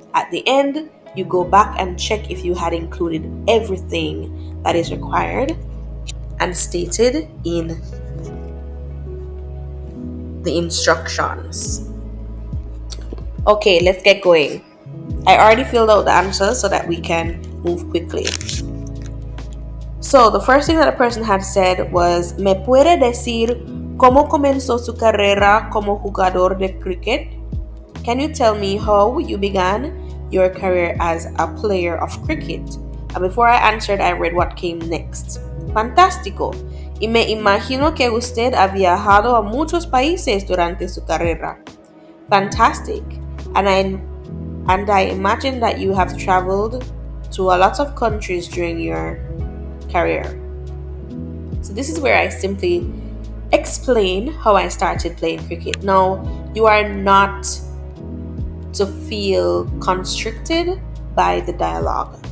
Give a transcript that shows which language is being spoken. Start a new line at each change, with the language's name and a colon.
English: At the end, you go back and check if you had included everything that is required and stated in the instructions. Okay, let's get going. I already filled out the answers so that we can move quickly. So, the first thing that a person had said was,
Spanish: ¿Me puede decir cómo comenzó su carrera como jugador de cricket?
English: Can you tell me how you began your career as a player of cricket? And before I answered, I read what came next.
Spanish: Fantástico. Y me imagino que usted ha viajado a muchos países durante su carrera.
English: Fantastic. And I imagine that you have traveled to a lot of countries during your career. So this is where I simply explain how I started playing cricket. Now, you are not to feel constricted by the dialogue.